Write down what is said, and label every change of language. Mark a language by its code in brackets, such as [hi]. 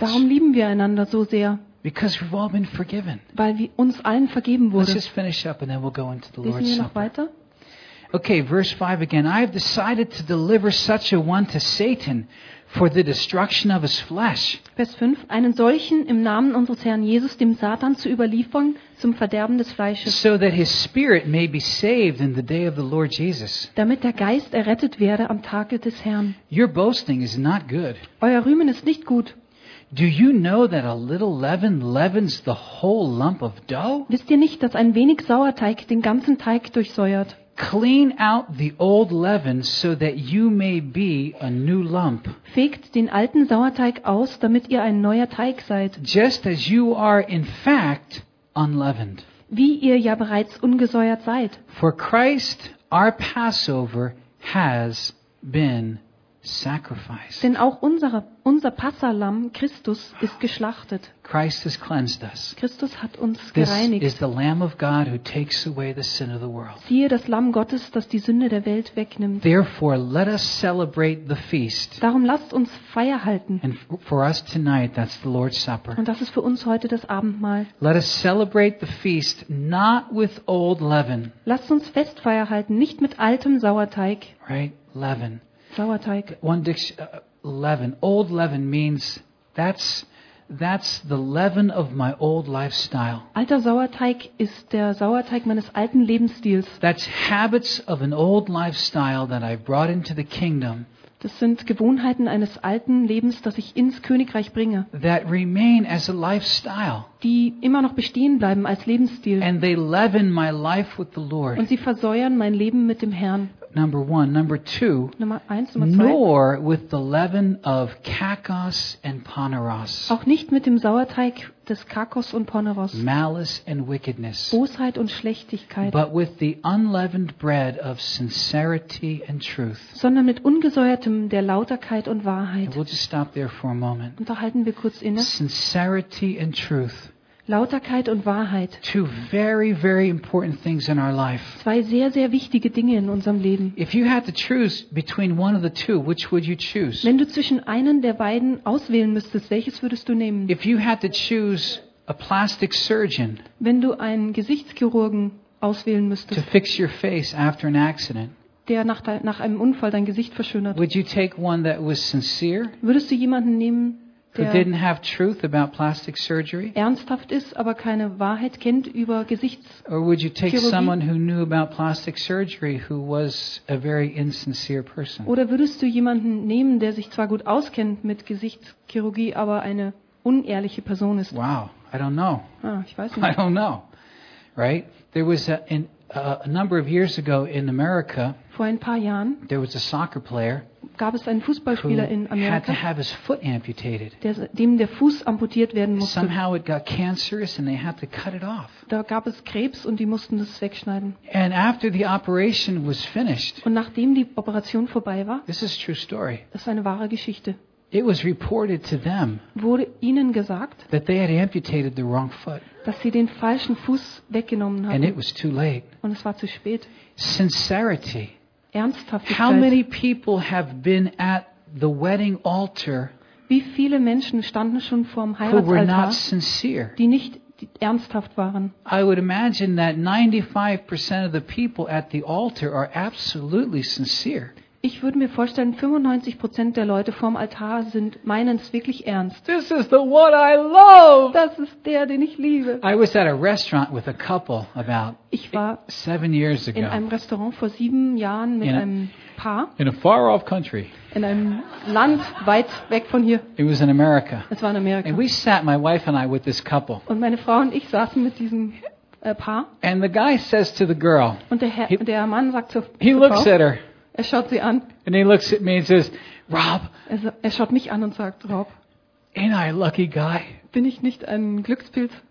[de] Darum lieben wir einander so sehr. [en] Because we've all been forgiven. [de] Weil wir uns allen vergeben wurde. [en] Let's just finish up and then we'll go into the Lord's Supper. [de] Lesen wir noch weiter. [en] Okay, verse 5 again. I have decided to deliver such a one to Satan for the destruction of his flesh. [de] Vers 5. Einen solchen im Namen unseres Herrn Jesus dem Satan zu überliefern zum Verderben des Fleisches. [en] So that his spirit may be saved in the day of the Lord Jesus. [de] Damit der Geist errettet werde am Tage des Herrn. [en] Your boasting is not good. [de] Euer Rühmen ist nicht gut. [en] Do you know that a little leaven leavens the whole lump of dough? [de] Wisst ihr nicht, dass ein wenig Sauerteig den ganzen Teig durchsäuert? [en] Clean out the old leaven so that you may be a new lump. [de] Fegt den alten Sauerteig aus, damit ihr ein neuer Teig seid. [en] Just as you are in fact unleavened. [de] Wie ihr ja bereits ungesäuert seid. [en] For Christ our Passover has been sacrificed. [de] Denn auch unser Passahlamm Christus ist geschlachtet. [en] Christ has cleansed us. [de] Christus hat uns gereinigt. [en] This is the Lamb of God who takes away the sin of the world. [de] Siehe das Lamm Gottes, das die Sünde der Welt wegnimmt. [en] Therefore, let us celebrate the feast. [de] Darum lasst uns Feier halten. [en] And for us tonight, that's the Lord's Supper. [de] Und das ist für uns heute das Abendmahl. [en] Let us celebrate the feast not with old leaven. [de] Lasst uns Festfeier halten, nicht mit altem Sauerteig. [en] Right, leaven. [de] Sauerteig. [en] One leaven, old leaven means that's the leaven of my old lifestyle. [de] Alter Sauerteig ist der Sauerteig meines alten Lebensstils. [en] That's habits of an old lifestyle that I brought into the kingdom. [de] Das sind Gewohnheiten eines alten Lebens, das ich ins Königreich bringe. [en] That remain as a lifestyle. [de] Die immer noch bestehen bleiben als Lebensstil. [en] And they leaven my life with the Lord. [de] Und sie versäuern mein Leben mit dem Herrn. [en] Number one. Number two. [de] Nummer zwei. [en] Nor with the leaven of Kakos and Poneros. [de] Auch nicht mit dem Sauerteig des Kakos und Poneros. [en] Malice and wickedness. [de] Bosheit und Schlechtigkeit. [en] But with the unleavened bread of sincerity and truth. [de] Sondern mit ungesäuertem der Lauterkeit und Wahrheit. [en] And we'll just stop there for a moment. [de] Und da halten wir kurz inne. [en] Sincerity and truth. [de] Lauterkeit und Wahrheit. [en] Two very, very important things in our life. [de] Zwei sehr, sehr wichtige Dinge in unserem Leben. [en] If you had to choose between one of the two, which would you choose? [de] Wenn du zwischen einen der beiden auswählen müsstest, welches würdest du nehmen? [en] If you had to choose a plastic surgeon. [de] Wenn du einen Gesichtschirurgen auswählen müsstest. [en] To fix your face after an accident. [de] Der nach einem Unfall dein Gesicht verschönert. [en] Would you take one that was sincere? [de] Würdest du jemanden nehmen? [en] Who didn't have truth about plastic surgery? [de] Ernsthaft ist, aber keine Wahrheit kennt über Gesichtschirurgie. [en] Or would you take someone who knew about plastic surgery who was a very insincere person? [de] Oder würdest du jemanden nehmen, der sich zwar gut auskennt mit Gesichtschirurgie, aber eine unehrliche Person ist? [en] Wow, I don't know. [de] Ich weiß nicht. [en] I don't know. Right? There was a number of years ago in America. [de] Vor ein paar Jahren. [en] There was a soccer player. [de] Gab es einen Fußballspieler in Amerika, [en] had to have his foot amputated. [de] Dem der Fuß amputiert werden musste. [en] Somehow it got cancerous and they had to cut it off. [de] Da gab es Krebs und die mussten das wegschneiden. [en] And after the operation was finished. [de] Und nachdem die Operation vorbei war. [en] This is a true story. [de] Das ist eine wahre Geschichte. [en] It was reported to them. [de] Wurde ihnen gesagt, [en] that they had amputated the wrong foot. [de] Dass sie den falschen Fuß weggenommen haben. [en] And it was too late. [de] Und es war zu spät. [en] Sincerity. [de] Ernsthaftigkeit. [en] How many people have been at the wedding altar? [de] Wie viele Menschen standen schon vorm Heiratsaltar, die nicht ernsthaft waren? [en] I would imagine that 95% of the people at the altar are absolutely sincere. [de] Ich würde mir vorstellen, 95% der Leute vorm Altar sind meinen es wirklich ernst. [en] This is the one I love. [de] Das ist der, den ich liebe. [en] I was at a restaurant with a couple about 7 years ago. [de] In einem Restaurant vor 7 Jahren mit einem Paar. [en] In a far off country. [de] In einem Land weit weg von hier. [en] It was in America. [de] Es war in Amerika. [en] And we sat, my wife and I, with this couple. [de] Und meine Frau und ich saßen mit diesem Paar. [en] And the guy says to the girl. [de] Und der Mann sagt zur Frau. [en] He looks at her. [de] Er schaut sie an. [en] And he looks at me and says, Rob. [de] Er schaut mich an und sagt, Rob. [en] Ain't I a lucky guy? [de] Bin ich nicht ein Glückspilz?